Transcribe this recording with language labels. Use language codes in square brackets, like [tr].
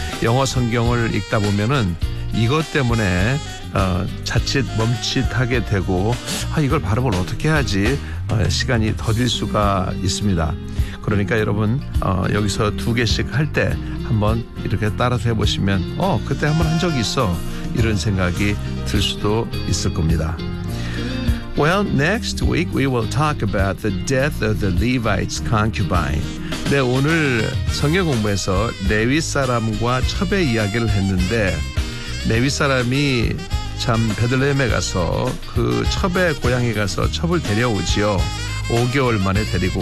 [ko] 영어 성경을 읽다 보면은 이것 때문에 자칫 멈칫하게 되고 이걸 발음을 어떻게 하지 시간이 더딜 수가 있습니다. 그러니까 여러분 여기서 두 개씩 할 때 한번 이렇게 따라서 해보시면 그때 한번 한 적이 있어 이런 생각이 들 수도 있을 겁니다. [en] Well, next week we will talk about the death of the Levite's concubine. [ko] 네, 오늘 성경 공부에서 레위 사람과 첩의 이야기를 했는데 레위 사람이 참 베들레헴에 가서 그 첩의 고향에 가서 첩을 데려오지요. 5개월 만에 데리고